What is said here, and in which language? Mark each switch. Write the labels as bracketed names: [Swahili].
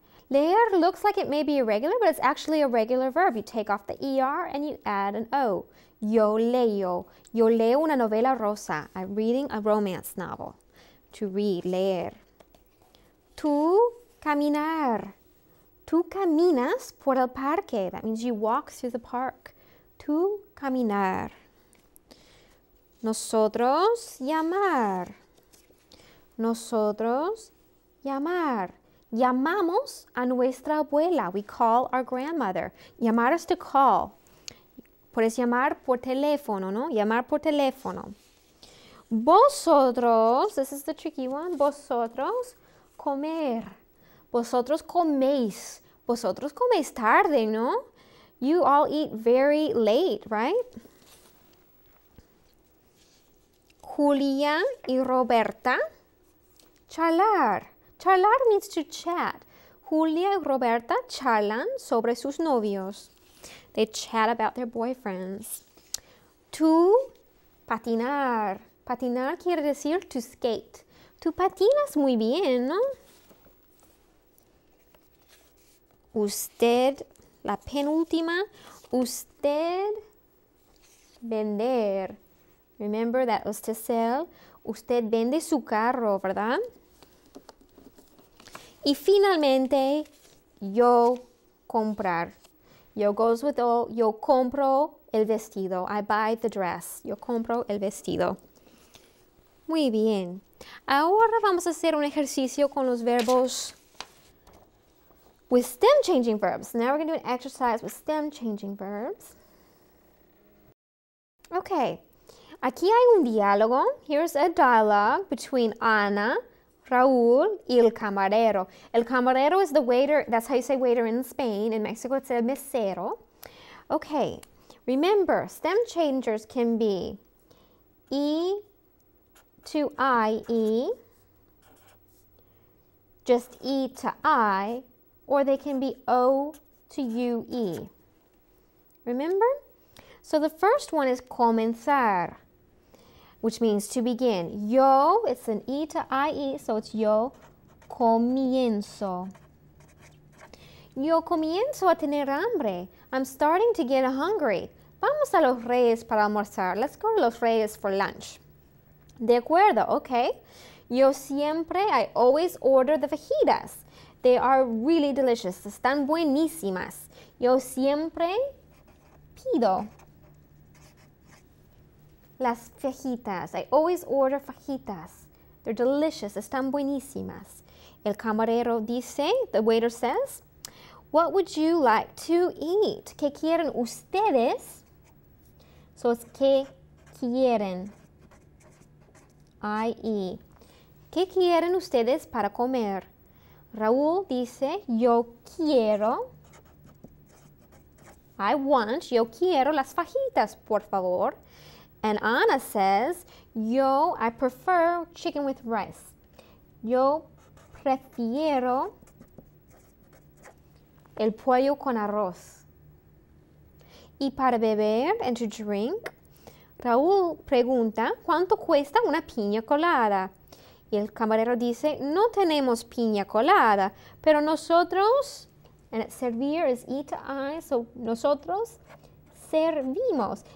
[English] Leer looks like it may be irregular, but it's actually a regular verb. You take off the ER and you add an O. [Spanish] Yo leo. Yo leo una novela rosa. [English] I'm reading a romance novel. To read, leer. [Spanish] Tú caminar. Tú caminas por el parque. [English] That means you walk through the park. [Spanish] Tú caminar. Nosotros llamar. Nosotros llamar. Llamamos a nuestra abuela. We call our grandmother. [English] Llamar is to call. [Spanish] Puedes llamar por teléfono, ¿no? Llamar por teléfono. [English] Vosotros, this is the tricky one. [Spanish] Vosotros comer. Vosotros coméis. Vosotros coméis tarde, ¿no? [English] You all eat very late, right? [Spanish] Julia y Roberta charlar. [English] Charlar means to chat. [Spanish] Julia y Roberta charlan sobre sus novios. [English] They chat about their boyfriends. [Spanish] Tú patinar. Patinar quiere decir [English] to skate. [Spanish] Tú patinas muy bien, ¿no? Usted, la penúltima, usted vender. [English] Remember that was to sell. [Spanish] Usted vende su carro, ¿verdad? Y finalmente, yo comprar. [English] Yo goes with all. [Spanish] Yo compro el vestido. [English] I buy the dress. [Spanish] Yo compro el vestido. Muy bien. Ahora vamos a hacer un ejercicio con los verbos [English] with stem changing verbs. Now we're going to do an exercise with stem changing verbs. Okay. [Spanish] Aquí hay un diálogo. [English] Here's a dialogue between Ana, Raúl, y el camarero. El camarero is the waiter. That's how you say waiter in Spain. In Mexico, it's el mesero. Okay. Remember, stem changers can be E to IE, just E to I, or they can be O to UE. Remember? So the first one is comenzar, which means to begin. Yo, it's an E to IE, so it's yo comienzo. [Spanish] Yo comienzo a tener hambre. [English] I'm starting to get hungry. [Spanish] Vamos a Los Reyes para almorzar. [English] Let's go to Los Reyes for lunch. [Spanish] De acuerdo, [English] okay. [Spanish] Yo siempre, [English] I always order the fajitas. They are really delicious. [Spanish] Están buenísimas. Yo siempre pido. [English] Las fajitas. I always order fajitas. They're delicious. [Spanish] Están buenísimas. El camarero dice, [English] the waiter says, what would you like to eat? [Spanish] ¿Qué quieren ustedes? [English] So it's [Spanish] ¿qué quieren? I-E. ¿Qué quieren ustedes para comer? Raúl dice, yo quiero. [English] I want, [Spanish] yo quiero las fajitas, por favor. [English] And Ana says, I prefer chicken with rice. [Spanish] Yo prefiero el pollo con arroz. Y para beber, [English] and to drink, [Spanish] Raúl pregunta, ¿cuánto cuesta una piña colada? Y el camarero dice, no tenemos piña colada, pero nosotros, [English] and servir is E to I, so nosotros [Spanish] servimos.